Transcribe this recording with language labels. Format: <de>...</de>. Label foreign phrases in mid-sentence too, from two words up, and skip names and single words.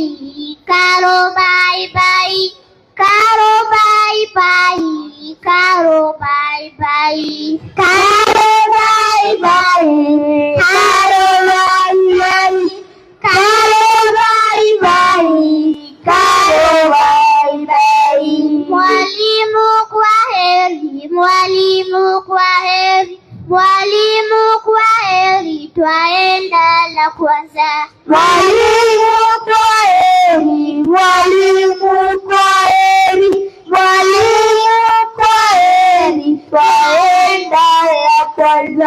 <en>Caro bye bye. Caro bye bye. Caro bye bye. Caro bye bye. Caro bye bye. Caro bye bye. Caro bye bye.</en> <sw>Mwalimu kwaheri, mwalimu kwaheri, mwalimu kwaheri, twaenda la kwanza. Mwalimu kwaheri, mwalimu kwaheri, mwalimu kwaheri, twaenda la kwanza.</sw>